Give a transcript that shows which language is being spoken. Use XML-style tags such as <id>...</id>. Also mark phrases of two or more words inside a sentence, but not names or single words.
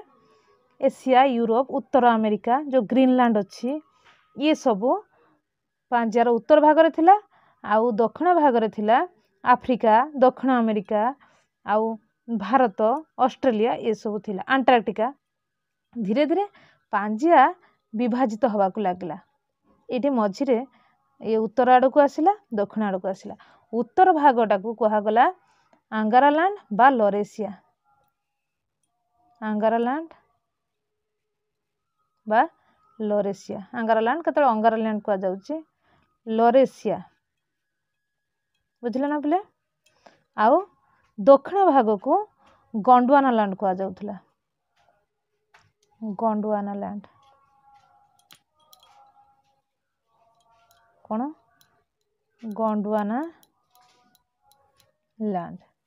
<or>ଏସିଆ, ୟୁରୋପ, ଉତ୍ତର ଆମେରିକା, ଯୋ ଗ୍ରୀନଲ୍ୟାଣ୍ଡ ଅଛି, ଏ ସବୁ ପାଞ୍ଜିଆର ଉତ୍ତର ଭାଗ ରେ ଥିଲା, ଆଉ ଦକ୍ଷିଣ ଭାଗ ରେ ଥିଲା ଆଫ୍ରିକା, ଦକ୍ଷିଣ ଆମେରିକା, ଆଉ ଭାରତ, ଅଷ୍ଟ୍ରେଲିଆ, ଏ ସବୁ ଥିଲା ଆଣ୍ଟାର୍କଟିକା। ଧୀରେ ଧୀରେ ପାଞ୍ଜିଆ ବିଭାଜିତ ହେବା କୁ ଲାଗିଲା। ଏ ମଝିରେ ଏ ଉତ୍ତର ଆଡ଼ କୁ ଆସିଲା, ଦକ୍ଷିଣ ଆଡ଼ କୁ ଆସିଲା। ଉତ୍ତର ଭାଗଟା କୁ କୁହାଗଲା ଅଙ୍ଗାରାଲ୍ୟାଣ୍ଡ ବା ଲରେସିଆ, ଅଙ୍ଗାରାଲ୍ୟାଣ୍ଡ ବା ଲରେସିଆ। ଅଙ୍ଗାରାଲ୍ୟାଣ୍ଡ କେତେବେଳେ ଅଙ୍ଗାରାଲ୍ୟାଣ୍ଡ କୁ ଯାଉଛି, ଲରେସିଆ, ବୁଝିଲେ ନା ପିଲେ। ଆଉ ଦକ୍ଷିଣ ଭାଗ କୁ ଗୋଣ୍ଡୱାନା ଲ୍ୟାଣ୍ଡ କୁ ଯାଉଥିଲା, ଗୋଣ୍ଡୱାନା ଲ୍ୟାଣ୍ଡ, କେଉଁ ଗୋଣ୍ଡୱାନା ଲ୍ୟାଣ୍ଡ।</or>